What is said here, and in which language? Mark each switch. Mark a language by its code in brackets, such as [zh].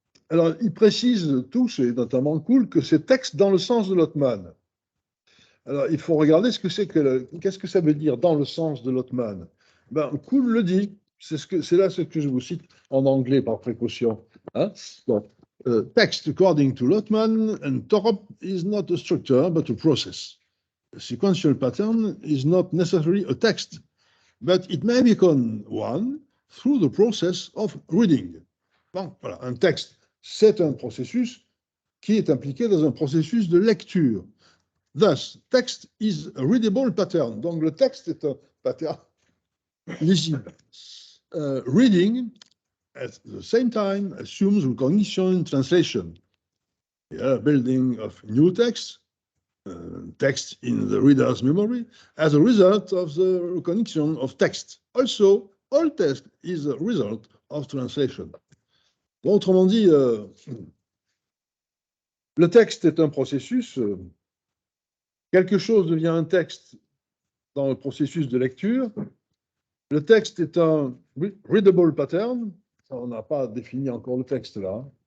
[fr] Alors, ils précisent tous, et notamment Kuhl, que c'est texte dans le sens de Lotman. Alors, il faut regarder ce que c'est qu'est-ce que ça veut dire dans le sens de Lotman. Ben, Kuhl le dit. C'est là ce que je vous cite en anglais par précaution. Hein? Bon. [en] Text, according to Lotman and Torp, is not a structure, but a process. A sequential pattern is not necessarily a text, but it may become one through the process of reading. [fr] Bon, voilà, un texte, c'est un processus qui est impliqué dans un processus de lecture. [en] Thus, text is a readable pattern. [fr] Donc, le texte est un pattern lisible. [en] Reading, at the same time, assumes recognition translation. The building of new text, text in the reader's memory, as a result of the recognition of text. Also, all text is a result of translation. [fr] Autrement dit, le texte est un processus. Quelque chose devient un texte dans le processus de lecture. Le texte est un [en] readable pattern. [fr] On n'a pas défini encore le texte là.